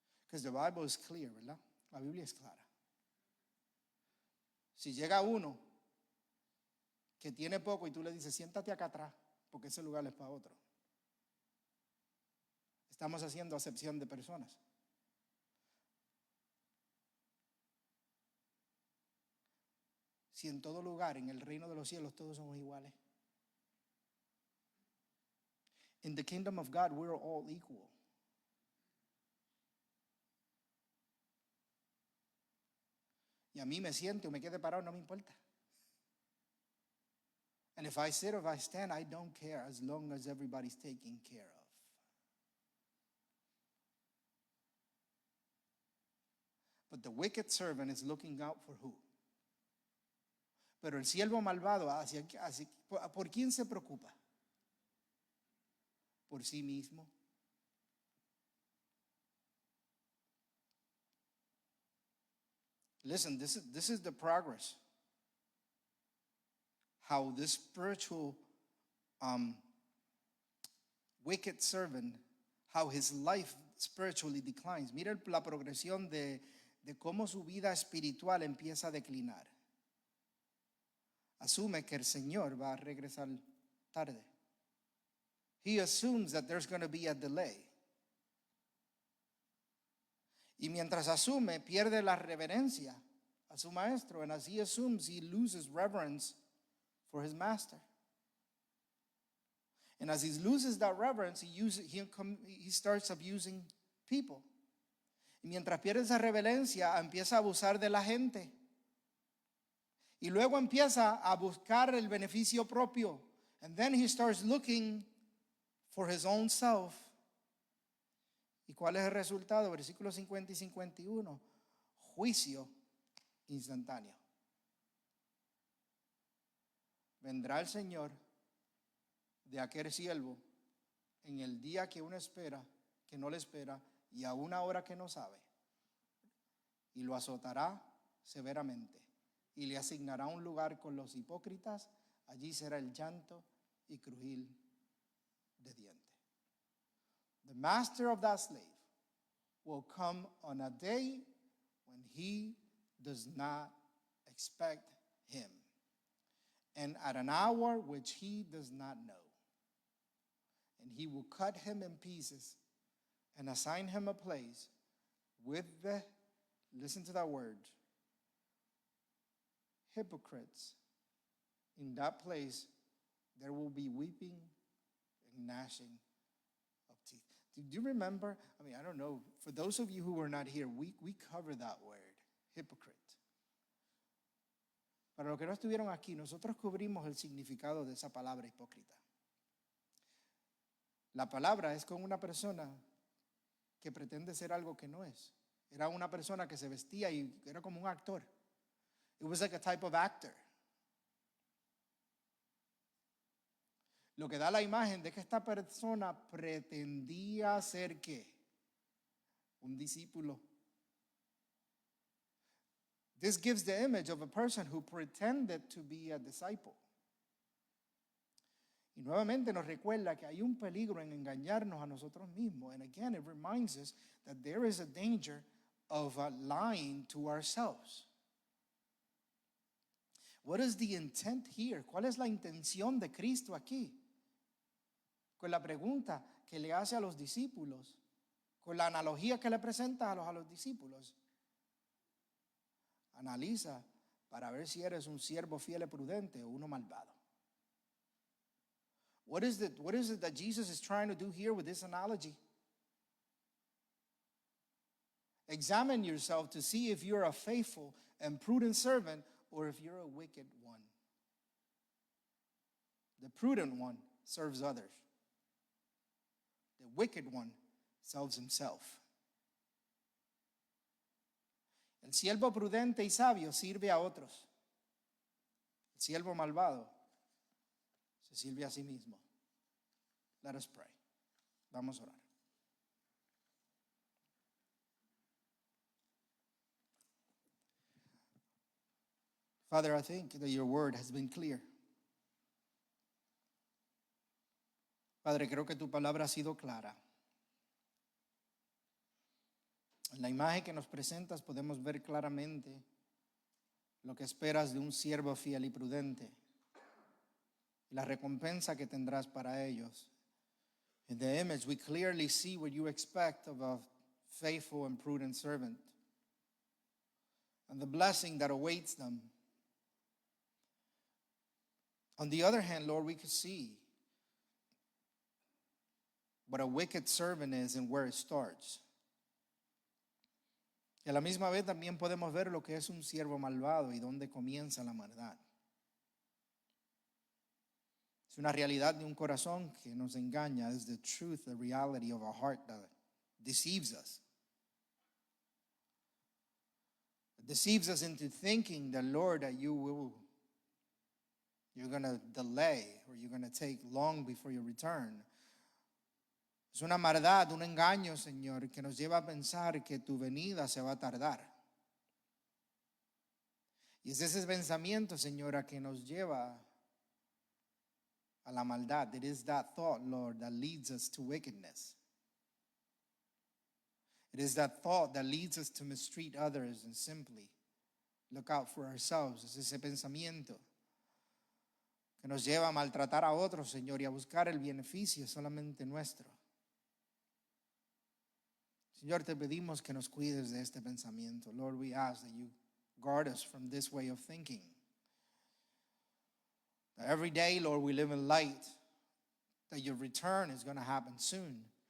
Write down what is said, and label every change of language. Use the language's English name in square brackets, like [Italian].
[English] Because the Bible is clear, [Spanish] ¿verdad? La Biblia es clara. Si llega uno que tiene poco y tú le dices, siéntate acá atrás, porque ese lugar es para otro. Estamos haciendo acepción de personas. Si en todo lugar, en el reino de los cielos, todos somos iguales. [English] In the kingdom of God, we're all equal. [Spanish] Y a mí me siente o me quede parado, no me importa. [English] And if I sit or if I stand, I don't care as long as everybody's taken care of. But the wicked servant is looking out for who? [Spanish] Pero el siervo malvado, ¿por quién se preocupa? ¿Por sí mismo? [English] Listen, this is the progress. How this spiritual wicked servant, how his life spiritually declines. [Spanish] Mira la progresión de cómo su vida espiritual empieza a declinar. Asume que el Señor va a regresar tarde. [English] He assumes that there's going to be a delay. [Spanish] Y mientras asume, pierde la reverencia a su maestro. [English] And as he assumes, he loses reverence for his master. And as he loses that reverence, he starts abusing people. [Spanish] Y mientras pierde esa reverencia, empieza a abusar de la gente. Y luego empieza a buscar el beneficio propio. [English] And then he starts looking for his own self. [Spanish] ¿Y cuál es el resultado? Versículos 50 y 51. Juicio instantáneo. Vendrá el Señor de aquel siervo en el día que uno espera, que no le espera, y a una hora que no sabe. Y lo azotará severamente. Y le asignará un lugar con los hipócritas. Allí será el llanto y crujir de dientes. [English] The master of that slave will come on a day when he does not expect him, and at an hour which he does not know. And he will cut him in pieces and assign him a place with the, listen to that word, hypocrites. In that place, there will be weeping and gnashing of teeth. Do you remember? I mean, I don't know. For those of you who were not here, we cover that word, hypocrite. [Spanish] Para los que no estuvieron aquí, nosotros cubrimos el significado de esa palabra hipócrita. La palabra es con una persona que pretende ser algo que no es. Era una persona que se vestía y era como un actor. [English] It was like a type of actor. [Spanish] Lo que da la imagen de que esta persona pretendía ser ¿qué? Un discípulo. [English] This gives the image of a person who pretended to be a disciple. [Spanish] Y nuevamente nos recuerda que hay un peligro en engañarnos a nosotros mismos. [English] And again, it reminds us that there is a danger of lying to ourselves. What is the intent here? [Spanish] ¿Cuál es la intención de Cristo aquí? Con la pregunta que le hace a los discípulos, con la analogía que le presenta a los discípulos. Analiza para ver si eres un siervo fiel y prudente o uno malvado. [English] What is it that Jesus is trying to do here with this analogy? Examine yourself to see if you're a faithful and prudent servant or if you're a wicked one. The prudent one serves others. The wicked one serves himself. [Spanish] El siervo prudente y sabio sirve a otros. El siervo malvado se sirve a sí mismo. [English] Let us pray. [Spanish] Vamos a orar. [English] Father, I think that your word has been clear. [Spanish] Padre, creo que tu palabra ha sido clara. En la imagen que nos presentas podemos ver claramente lo que esperas de un siervo fiel y prudente y la recompensa que tendrás para ellos. [English] In the image, we clearly see what you expect of a faithful and prudent servant and the blessing that awaits them. On the other hand, Lord, we could see what a wicked servant is and where it starts. [Spanish] Y a la misma vez también podemos ver lo que es un siervo malvado y dónde comienza la maldad. Es una realidad de un corazón que nos engaña. [English] It's the truth, the reality of a heart that deceives us. It deceives us into thinking that, Lord, that you're going to delay or you're going to take long before you return. [Spanish] Es una maldad, un engaño, Señor, que nos lleva a pensar que tu venida se va a tardar. Y es ese pensamiento, Señora, que nos lleva a la maldad. [English] It is that thought, Lord, that leads us to wickedness. It is that thought that leads us to mistreat others and simply look out for ourselves. [Spanish] Es ese pensamiento que nos lleva a maltratar a otros, Señor, y a buscar el beneficio solamente nuestro. Señor, te pedimos que nos cuides de este pensamiento. [English] Lord, we ask that you guard us from this way of thinking. That every day, Lord, we live in light, that your return is going to happen soon.